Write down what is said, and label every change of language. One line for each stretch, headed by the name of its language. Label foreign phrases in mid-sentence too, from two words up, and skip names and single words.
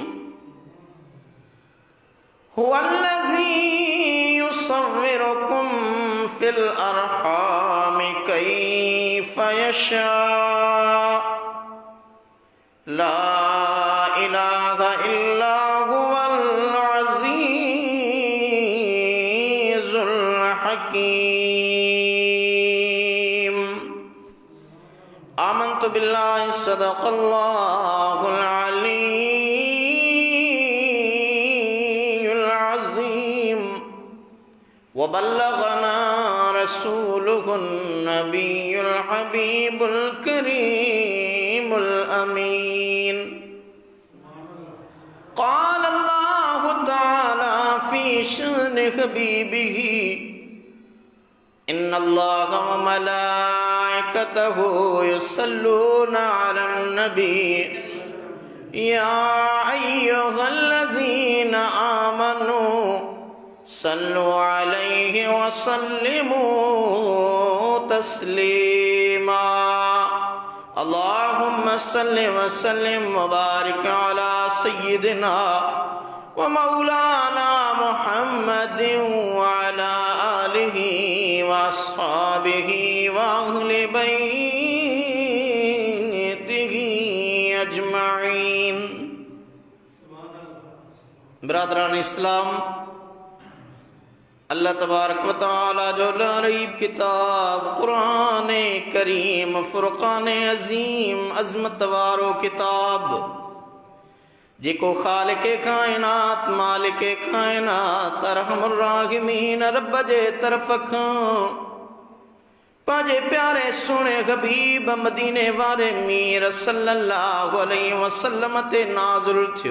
Arabic: هو الذي يصوركم في الأرحام كيف يشاء لا إله إلا هو العزيز الحكيم. آمنت بالله صدق الله العلي العظيم وبلغنا رسوله النبي الحبيب الكريم الأمين. قال الله تعالى في شأن حبيبه إن الله وملائكته يصلون على النبي يا أيها الذين آمنوا صلوا عليه وسلموا تسليما. اللهم صل وسلم وبارك على سيدنا ومولانا محمد وعلى آله وأصحابه وأهل بيته أجمعين.
Sindhi: बिरादरान इस्लाम, अल्लाह तबारक व तआला जो लारीब किताब कुरान करीम फुरकान अजीम अजमत वारो किताब जिको खालिके कायनात मालिके कायनात
Arabic: أرحم الراحمين
Sindhi: रब जे तरफ खां पांजे प्यारे सोने हबीब मदीने वारे मीर
Arabic: صلى الله عليه وسلم
Sindhi: ते नाज़िल थियो।